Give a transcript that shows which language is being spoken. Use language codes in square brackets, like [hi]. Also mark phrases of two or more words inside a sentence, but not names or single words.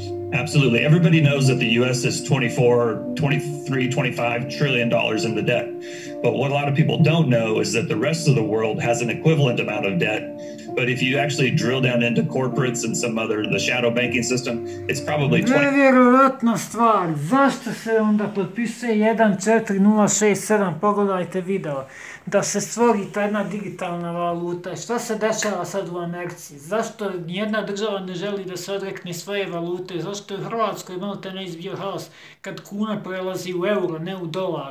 [en] Absolutely. Everybody knows that the U.S. is 24, 23, 25 trillion dollars in the debt. But what a lot of people don't know is that the rest of the world has an equivalent amount of debt, But if you actually drill down into corporates and some other, the shadow banking system, it's probably 20. [hr] Nevjerojatna stvar. Zašto se onda potpisuje 14067? Pogledajte video. Da se stvori ta jedna digitalna valuta. Šta se dešava sad u Americi? Zašto nijedna država ne želi da se odrekne svoje valute? Zašto je u Hrvatskoj malo te ne izbio haos kad kuna prelazi u euro, ne u dolar?